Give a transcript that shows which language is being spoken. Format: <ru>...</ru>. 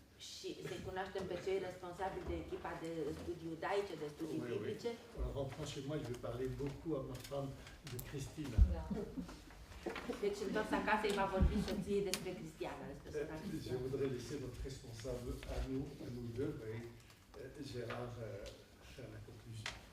<ro>Și să-i cunoaștem pe cei responsabili de echipa de studii iudaice, de studii biblice.</ro> <fr>En rentrant chez moi, je vais parler beaucoup à ma femme de Christine.</fr> <ro>Deci, întors acasă, îi va vorbi soției despre Cristiana, despre sora</ro> <fr>Je</fr> <ro>Cristiana.</ro> <fr>voudrais laisser notre responsable à nous deux, et Gérard, faire la conclusion.</fr>